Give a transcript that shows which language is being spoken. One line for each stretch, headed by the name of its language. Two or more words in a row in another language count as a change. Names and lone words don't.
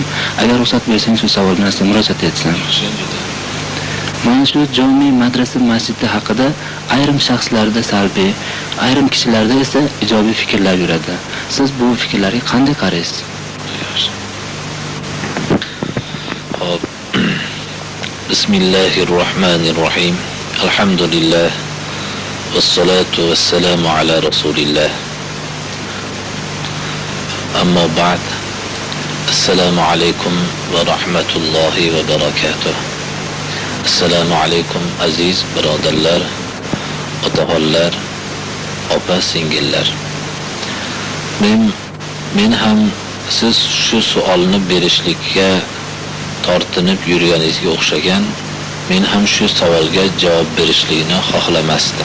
Uzbek: Agar ruxsat bersangiz shu savol bilan murojaat etsam. Mana shu jome madrasa masjidi haqida ayrim shaxslarda salbiy, ayrim kishilarda esa ijobiy fikrlar yuradi. Siz bu fikrlarga qanday qaraysiz? Hop.
Arabic: Bismillahirrahmanirrahim. الحمد لله والصلاة والسلام على رسول الله. أما بعد. السلام عليكم ورحمة الله وبركاته. السلام عليكم
Uzbek: aziz birodarlar, otaxonlar, opa-singillar. Men ham siz shu savolni berishlikka tortinib yurganingizga o'xshagan, men ham shu savolga javob berishlikni xohlamasdim.